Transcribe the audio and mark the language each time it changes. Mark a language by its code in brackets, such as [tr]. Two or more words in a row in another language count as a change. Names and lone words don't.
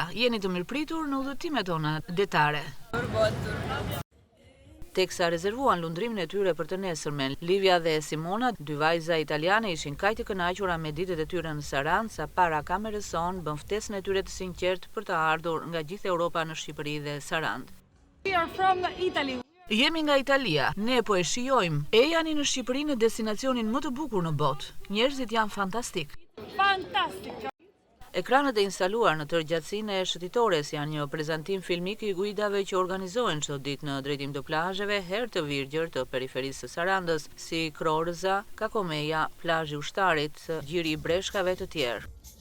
[sq] Jeni të mirëpritur në udhëtimet tona detare. Teksa rezervuan lundrimin e tyre për të nesërmen, Livia dhe Simona, 2 vajza italiane, ishin kaq të kënaqura me ditët e tyre në Sarandë sa para kamerës sonë bën ftesën e tyre të sinqertë për të ardhur nga gjithë Europa në Shqipëri dhe Sarandë. [en] We are from Italy. [sq] Jemi nga Italia, ne po e shijojmë Ejani në Shqipëri në destinacionin më të bukur në botë. Njerëzit janë fantastik. [en] Fantastic. [sq] Ekranët e instaluar në tërgjatësinë e shëtitores janë një prezantim filmik i guidave që organizohen çdo ditë në drejtim të plazheve herë të virgjër të periferisë së Sarandës, si Krorëza, Kakomeja, plazhi Ushtarit, gjiri i breshkave të tjerë.